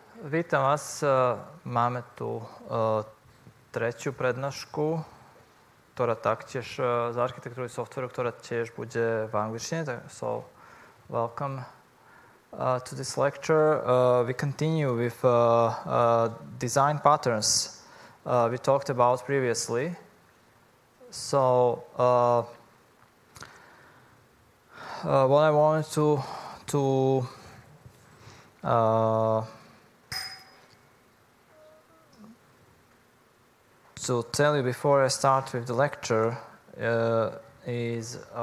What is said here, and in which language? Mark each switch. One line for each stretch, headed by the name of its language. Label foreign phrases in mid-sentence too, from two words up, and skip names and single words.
Slovak: Vítam vás. Máme tu tretiu prednášku, ktorá taktiež z architektúry softvéru, ktorá tiež bude v angličtine.
English: So, welcome to this lecture. We continue with design patterns we talked about previously. So, what I wanted to tell you before I start with the lecture is